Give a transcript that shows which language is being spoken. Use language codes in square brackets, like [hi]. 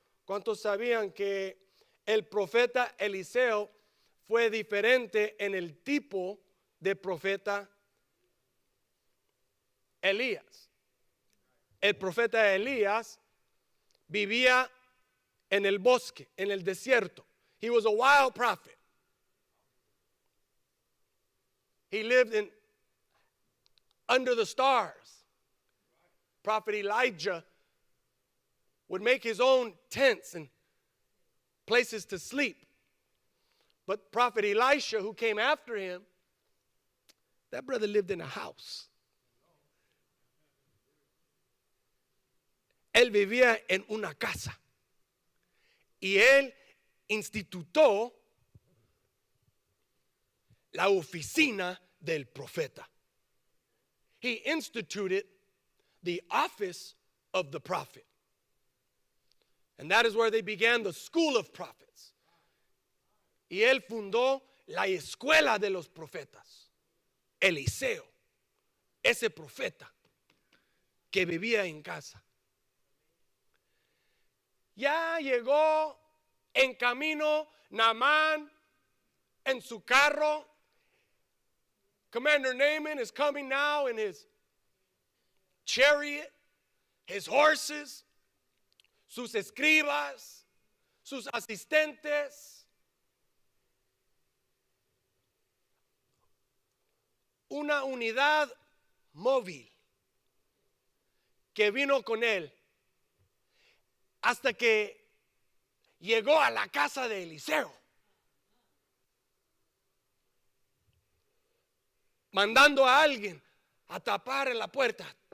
[es] ¿Cuántos sabían que el profeta Eliseo fue diferente en el tipo de profeta Elías? El profeta Elías vivía en el bosque, en el desierto. [en] He was a wild prophet. He lived under the stars. Prophet Elijah would make his own tents and places to sleep. But Prophet Elisha, who came after him, that brother lived in a house. [es] Él vivía en una casa. Y él institutó la oficina del profeta. [en] He instituted the office of the prophet. And that is where they began the school of prophets. [es] Y él fundó la escuela de los profetas. Eliseo, ese profeta que vivía en casa. Ya llegó en camino Naamán en su carro [en] Commander Naaman is coming now in his chariot, his horses, [es] sus escribas, sus asistentes. Una unidad móvil que vino con él hasta que llegó a la casa de Eliseo, mandando a alguien a tapar en la puerta.